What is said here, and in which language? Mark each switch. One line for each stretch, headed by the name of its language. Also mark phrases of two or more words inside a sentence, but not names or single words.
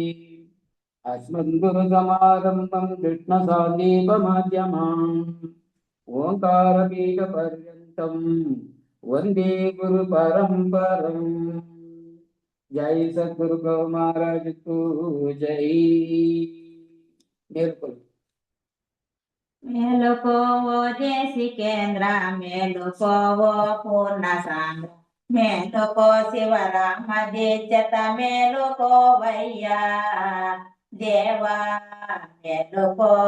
Sanskrit: अस्मद्गुरुसमारम्भं कृष्णसान्दीपमाध्यमाम् ओंकारपीठपर्यन्तं वन्दे गुरुपरम्परम्।
Hindi: जय सद्गुरु गौ महाराज को जय।
Telugu: మేలుకోవో దేశికేంద్ర మేలుకోవో పూర్ణ సాంద్ర మేలుకో శివరామ దీక్షత మేలుకోవయ్యా దేవా మేలుకో.